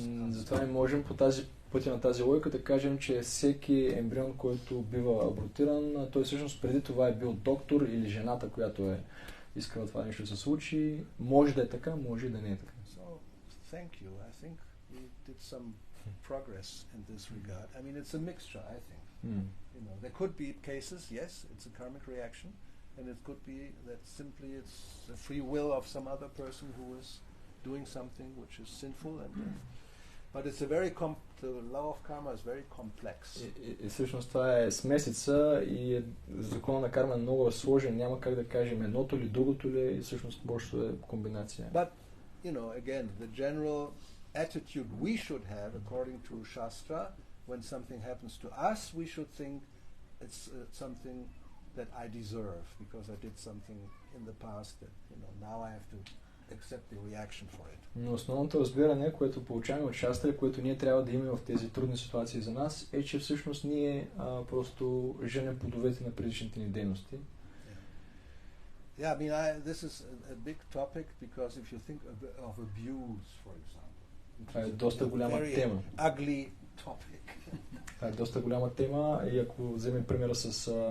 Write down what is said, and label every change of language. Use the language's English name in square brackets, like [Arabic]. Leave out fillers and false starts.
[Bulgarian] Затова не можем по пътя на тази логика да кажем, че всеки ембрион, който бива абортиран, той всъщност преди това е бил доктор или жената, която е искала това нещо да се случи. Може да е така, може и да не е така. [English] So, thank you. I think we did some progress in this regard. I mean, it's a mixture, I think. There could be cases, yes, it's a karmic reaction, and it could be that simply it's the free will of some other person who is doing something which is sinful, but it's a very the law of karma is very complex. [Bulgarian] И всъщност това е смесица и закона на карма е много сложен, няма как да кажем едното или другото ли, и всъщност просто е комбинация. [English] But again, the general attitude we should have according to Shastra, when something happens to us, we should think it's something that I deserve because I did something in the past that now I have to accept the reaction for it. [Bulgarian] Но основното разбиране, което получаваме от Шастра, което ние трябва да имаме в тези трудни ситуации за нас, е, че всъщност ние просто женем плодовете на предишните ни дейности. [English] Yeah, I mean, this is a big topic because if you think of abuse, for example. [Bulgarian] Това е доста голяма тема. [English] Ugly topic. [Bulgarian] Това е доста голяма тема и ако вземем примера с